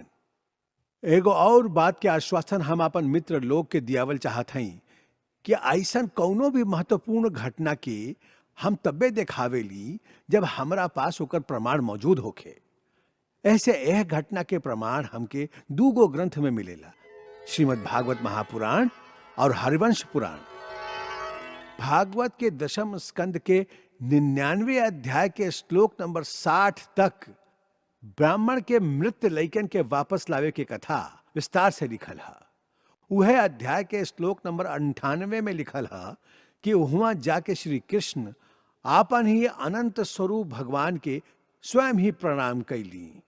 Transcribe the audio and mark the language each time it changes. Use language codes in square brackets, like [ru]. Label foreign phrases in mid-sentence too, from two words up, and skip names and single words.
[bho] एगो और बात के आश्वासन हम अपन मित्र लोग के दियावल चाहत हई कि ऐसन कौनो भी महत्वपूर्ण घटना के हम तब्बे देखावेली जब हमरा पास ओकर प्रमाण मौजूद होखे। ऐसे यह घटना के प्रमाण हमके दूगो ग्रंथ में मिलेला, श्रीमद् भागवत महापुराण और हरिवंश पुराण। भागवत के दशम स्कंद के 99 अध्याय के श्लोक नंबर 60 तक ब्राह्मण के मृत लइकन के वापस लावे के कथा विस्तार से लिखल है। वह अध्याय के श्लोक नंबर 98 में लिखल है कि वहां जाके श्री कृष्ण आपन ही अनंत स्वरूप भगवान के स्वयं ही प्रणाम कैली।